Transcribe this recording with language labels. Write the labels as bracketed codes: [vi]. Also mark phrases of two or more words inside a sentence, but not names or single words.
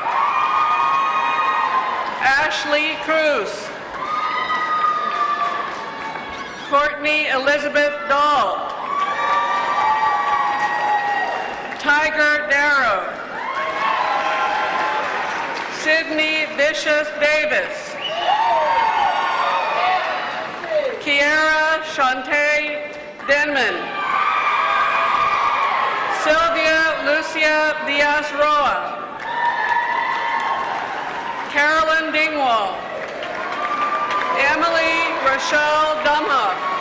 [en] Ashley Cruz. Courtney Elizabeth Dahl. Tiger Darrow. Sydney Vicious Davis. Kiara Shantae Denman. Sylvia Lucia Diaz-Roa. Carolyn Dingwall. Emily Rochelle Dumhoff.